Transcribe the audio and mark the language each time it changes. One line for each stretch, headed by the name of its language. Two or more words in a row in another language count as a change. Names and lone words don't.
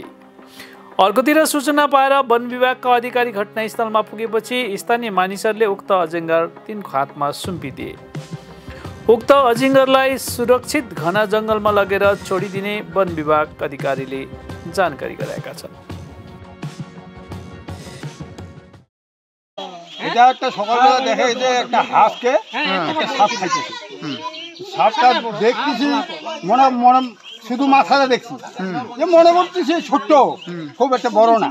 Nepali: अर्कोतिर सूचना पाएर वन विभागका अधिकारी घटनास्थलमा पुगेपछि स्थानीय मानिसहरूले उक्त अजिङ्गर तिनको हातमा सुम्पिदिए। उक्त अजिङ्गरलाई सुरक्षित घना जङ्गलमा लगेर छोडिदिने वन विभाग अधिकारीले जानकारी गराएका छन्।
Bangla: এটা একটা সকালবেলা দেখে যে একটা হাঁসকে একটা সাপ খাইতেছে। সাপটা দেখতেছি মনে মনে শুধু মাথাটা দেখছি, যে মনে করতেছি ছোট্ট, খুব একটা বড় না।